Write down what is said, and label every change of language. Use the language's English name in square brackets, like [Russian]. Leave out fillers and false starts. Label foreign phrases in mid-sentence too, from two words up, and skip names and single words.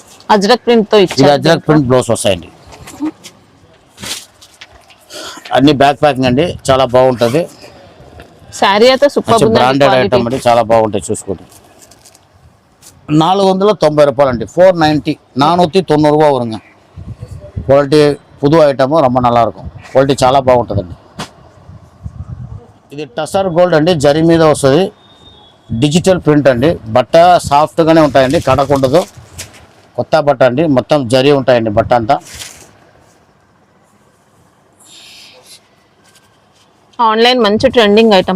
[Telugu] అజ్రక్ ప్రింట్ తో ఇచ్చారు. అజ్రక్ ప్రింట్ బ్లౌజ్ వస్తాయండి. అన్ని [English] back packing [Telugu] అండి, చాలా బాగుంటుంది. శారీ అయితే సూపర్ [English] branded item [Telugu] అండి, చాలా బాగుంటాయి. చూసుకోండి, 490 రూపాయలు అండి. [Tamil] 490, 490 ரூபா வருங்க. క్వాలిటీ புது ఐటమ్, ரொம்ப நல்லா இருக்கும். [Telugu] క్వాలిటీ చాలా బాగుంటుందండి. ఇది టసర్ గోల్డ్ అండి, జరీ మీద వస్తుంది, [English] digital print [Telugu] అండి. బట్ట సాఫ్ట్గానే ఉంటాయండి, కడకుండదు. కొత్త బట్ట అండి, మొత్తం జరీ ఉంటాయండి బట్ట అంతా. ఆన్లైన్ మంచి [English] trending item.